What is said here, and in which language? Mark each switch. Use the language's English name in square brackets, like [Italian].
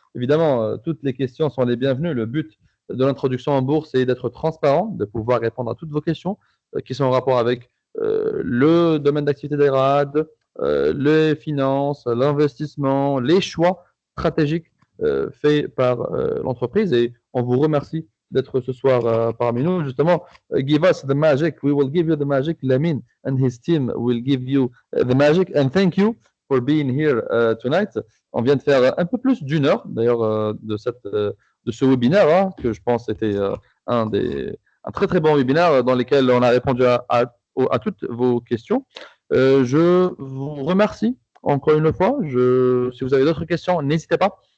[French] Évidemment, toutes les questions sont les bienvenues. Le but de l'introduction en bourse est d'être transparent, de pouvoir répondre à toutes vos questions qui sont en rapport avec le domaine d'activité d'ERAD, les finances, l'investissement, les choix stratégiques faits par l'entreprise. Et on vous remercie d'être ce soir parmi nous. [English] Justement, give us the magic. We will give you the magic. Lamine and his team will give you the magic. And thank you for being here tonight. [French] On vient de faire un peu plus d'une heure, d'ailleurs, de ce webinaire, hein, que je pense était un très très bon webinaire dans lequel on a répondu à toutes vos questions. Je vous remercie encore une fois. Si vous avez d'autres questions, n'hésitez pas